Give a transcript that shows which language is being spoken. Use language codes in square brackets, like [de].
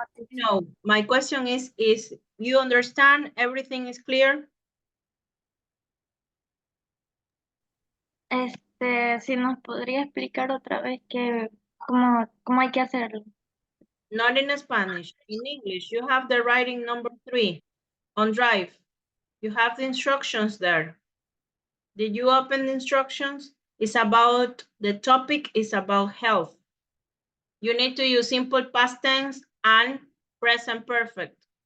[en] No, my question is you understand everything is clear? [es] Si nos podría explicar otra vez cómo hay que hacerlo. [en] Not in Spanish, in English. You have the writing number 3 on Drive. You have the instructions there. Did you open the instructions? The topic is about health. You need to use simple past tense and present perfect.